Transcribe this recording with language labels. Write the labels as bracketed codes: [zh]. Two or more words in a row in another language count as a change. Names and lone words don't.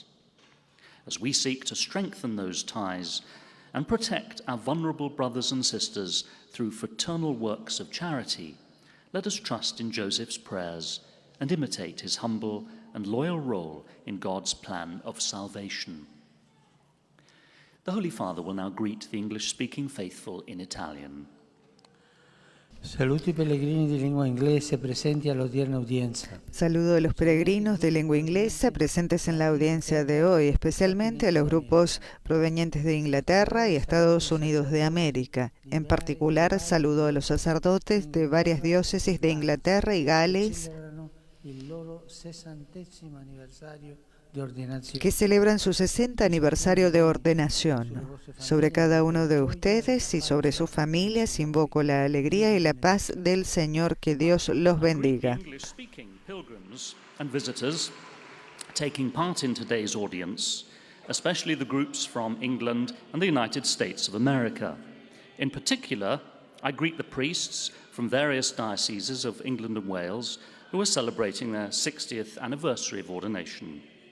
[en] As we seek to strengthen those ties and protect our vulnerable brothers and sisters through fraternal works of charity, let us trust in Joseph's prayers and imitate his humble and loyal role in God's plan of salvation. The Holy Father will now greet the English-speaking faithful in Italian. [it] Saluti pellegrini di lingua inglese presenti all'odierna udienza. [es] Saludo a los peregrinos de lengua inglesa presentes en la audiencia de hoy, especialmente a los grupos provenientes de Inglaterra y Estados Unidos de América. En particular, saludo a los sacerdotes de varias diócesis de Inglaterra y Gales que celebran su 60 aniversario de ordenación. Sobre cada uno de ustedes y sobre sus familias invoco la alegría y la paz del Señor. Que Dios los bendiga. [en] Taking part in today's audience, especially the groups from England and the United States of America. In particular, I greet the priests from various dioceses of England and Wales who are celebrating their 60th anniversary of ordination.